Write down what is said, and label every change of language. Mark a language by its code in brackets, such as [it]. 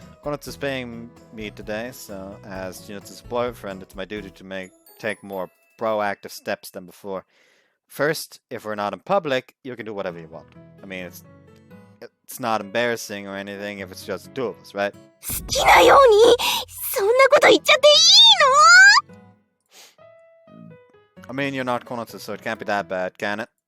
[en] Konatsu is paying me today, so as Chinatsu's boyfriend, it's my duty to take more proactive steps than before. First, if we're not in public, you can do whatever you want. I mean, it's not embarrassing or anything if it's just the two of us, right? [ja] 好きなように、そんなこと言っちゃっていいの？ [en] I mean, you're not Konatsu, so it can't be that bad, can it?